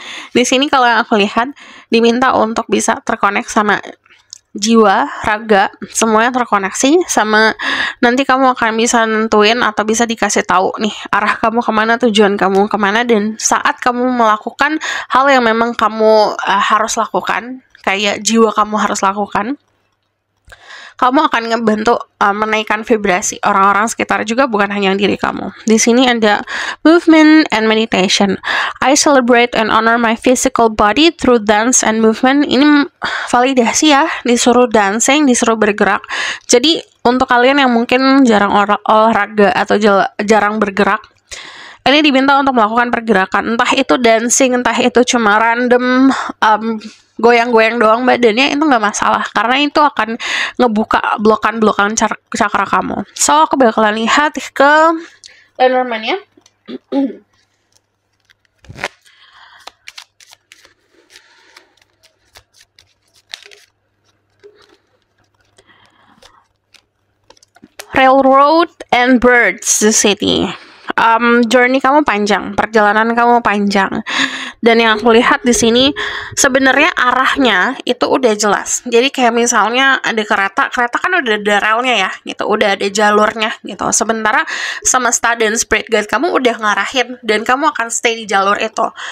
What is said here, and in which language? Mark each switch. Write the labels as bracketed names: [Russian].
[Indonesian] Di sini kalau yang aku lihat diminta untuk bisa terkonek sama jiwa, raga, semuanya terkoneksi sama, nanti kamu akan bisa nentuin atau bisa dikasih tahu nih arah kamu kemana, tujuan kamu kemana, dan saat kamu melakukan hal yang memang kamu harus lakukan, kayak jiwa kamu harus lakukan, kamu akan ngebantu menaikkan vibrasi orang-orang sekitar juga, bukan hanya diri kamu. Di sini ada [English] movement and meditation. I celebrate and honor my physical body through dance and movement. [Indonesian] Ini validasi ya, disuruh dancing, disuruh bergerak. Jadi untuk kalian yang mungkin jarang olahraga atau jarang bergerak, ini diminta untuk melakukan pergerakan, entah itu dancing, entah itu cuma random goyang-goyang doang badannya, itu nggak masalah, karena itu akan ngebuka blokan-blokan cakra kamu. So, aku bakalan lihat ke Lenormand ya. [English] Railroad and birds the city. [Indonesian] Journey kamu panjang, perjalanan kamu panjang. Dan yang aku lihat di sini sebenarnya arahnya itu udah jelas. Jadi kayak misalnya ada kereta kan udah ada relnya ya, gitu, udah ada jalurnya gitu. Sementara semesta dan spirit guide kamu udah ngarahin dan kamu akan stay di jalur itu.